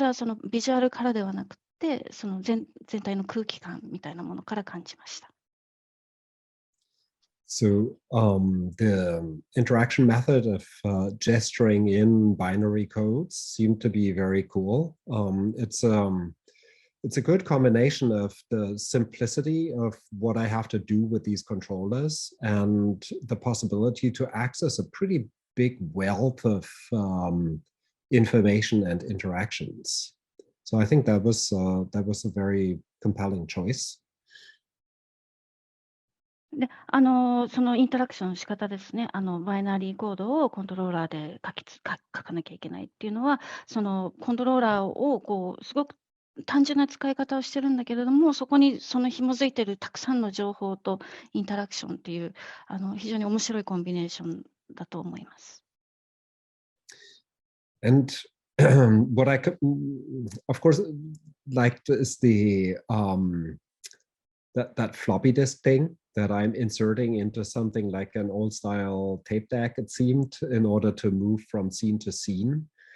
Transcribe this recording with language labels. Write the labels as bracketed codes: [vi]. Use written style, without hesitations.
[ja] それはビジュアルからではなくて、全体の空気感みたいなものから感じました。 [en] So the interaction method of gesturing in binary codes seemed to be very cool. It's a good combination of the simplicity of what I have to do with these controllers and the possibility to access a pretty big wealth of information and interactions. So I think that was a very compelling choice. [ja] で、そのインタラクションの仕方ですね。バイナリーコードをコントローラーで書かなきゃいけないっていうのは、そのコントローラーをこうすごく単純な使い方をしてるんだけれども、そこにその紐づいてるたくさんの情報とインタラクションっていう非常に面白いコンビネーションだと思います。 [en] And what I of course liked is the that floppy disk thing that I'm inserting into something like an old style tape deck, it seemed, in order to move from scene to scene.